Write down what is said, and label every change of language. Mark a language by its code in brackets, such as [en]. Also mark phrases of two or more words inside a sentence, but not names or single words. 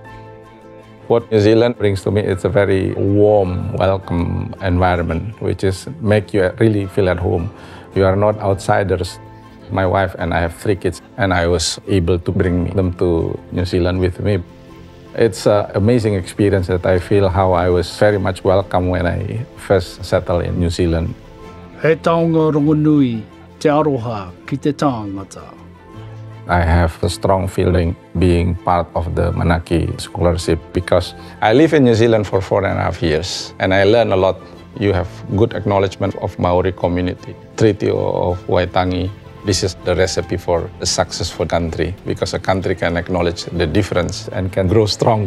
[en] What New Zealand brings to me, it's a very warm, welcome environment, which is make you really feel at home. You are not outsiders. My wife and I have 3 kids, and I was able to bring them to New Zealand with me. It's an amazing experience that I feel how I was very much welcome when I first settled in New Zealand. [mi] He taonga rongonui. Te aroha ki te tangata. [en] I have a strong feeling being part of the Manaki Scholarship because I live in New Zealand for 4.5 years and I learned a lot. You have good acknowledgement of Maori community. Treaty of Waitangi. This is the recipe for a successful country because a country can acknowledge the difference and can grow stronger.